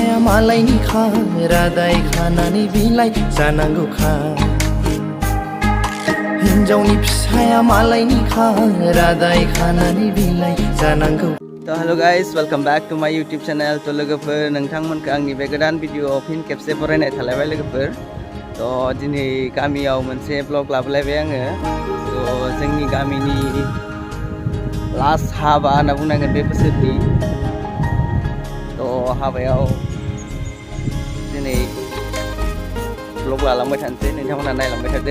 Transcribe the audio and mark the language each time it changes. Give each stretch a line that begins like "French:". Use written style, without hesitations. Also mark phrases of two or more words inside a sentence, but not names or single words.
Bodo: मालायनि खा रादाय खानानै बिलाइ जानांगौ खा हिन्जावनि फिसाया मालायनि खा रादाय खानानै बिलाइ जानांगौ।
English: तो hello guys welcome back to my YouTube channel.
Bodo: तो लोगोफोर नोंथांमोनखौ आंनि बे गोदान भिडिअ फिन खेबसे बरायनाय थालायबाय लोगोफोर। तो दिनै गामियाव मोनसे ब्लग लाबोलायबाय आङो। तो जोंनि गामिनि लास्ट हाबा होनना बुंनांगोन बे बोसोरनि। तो हाबायाव दिनै ब्लग लालांबाय थानोसै, नोंथांमोना नायलांबाय थादो।